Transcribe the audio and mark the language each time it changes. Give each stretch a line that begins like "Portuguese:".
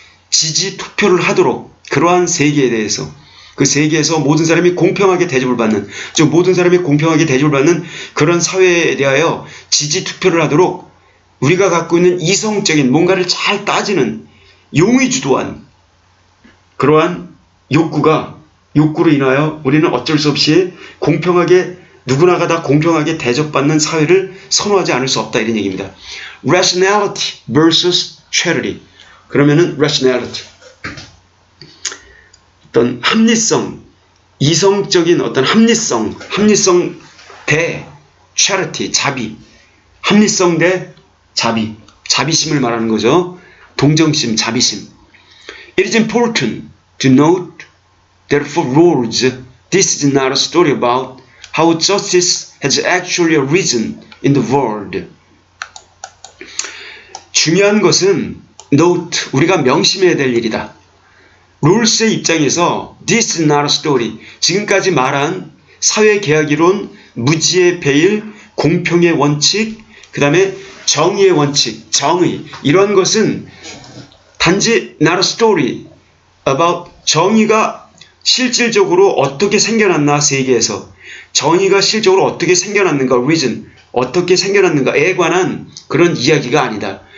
Korean: 지지 투표를 하도록 그러한 세계에 대해서 그 세계에서 모든 사람이 공평하게 대접을 받는 즉 모든 사람이 공평하게 대접을 받는 그런 사회에 대하여 지지 투표를 하도록 우리가 갖고 있는 이성적인 뭔가를 잘 따지는 용의 주도한 그러한 욕구로 인하여 우리는 어쩔 수 없이 공평하게 누구나가 다 공평하게 대접받는 사회를 선호하지 않을 수 없다 이런 얘기입니다.
English: Rationality versus charity.
Korean: 그러면은 rationality 어떤 합리성, 이성적인 어떤 합리성 대 charity, 자비, 합리성 대 자비심을 말하는 거죠. 동정심, 자비심.
English: It is important to note that for rules, this is not a story about how justice has actually arisen in the world.
Korean: 중요한 것은 note, 우리가 명심해야 될 일이다. 룰스의 입장에서
English: this is not a story,
Korean: 지금까지 말한 사회 계약 이론, 무지의 배일, 공평의 원칙, 그 다음에 정의의 원칙, 정의, 이런 것은 단지
English: not a story about
Korean: 정의가 실질적으로 어떻게 생겨났나, 세계에서 정의가 실질적으로 어떻게 생겨났는가, reason, 어떻게 생겨났는가에 관한 그런 이야기가 아니다.